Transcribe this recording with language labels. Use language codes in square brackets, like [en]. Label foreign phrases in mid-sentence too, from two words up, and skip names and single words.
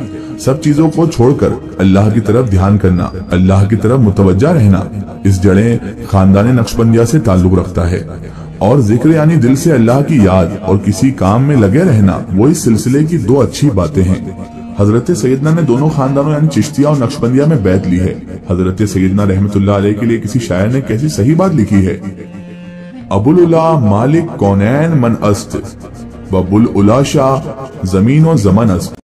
[ur] سب چیزوں کو چھوڑ کر اللہ کی طرف دھیان کرنا، اللہ کی طرف متوجہ رہنا، اس جڑیں خاندان نقشبندیہ سے تعلق رکھتا ہے، اور ذکر یعنی دل سے اللہ کی یاد اور کسی کام میں لگے رہنا وہ اس سلسلے کی دو اچھی باتیں ہیں۔ حضرت سیدنا نے دونوں خاندانوں یعنی چشتیہ اور نقشبندیہ میں بیعت لی ہے۔ حضرت سیدنا [ar] رحمت اللہ علیہ [ur] کے لیے کسی شاعر نے کیسی صحیح بات لکھی ہے، [fa] ابوالعلا مالک کونین من است و ابوالعلا شاہ زمین و زمن است۔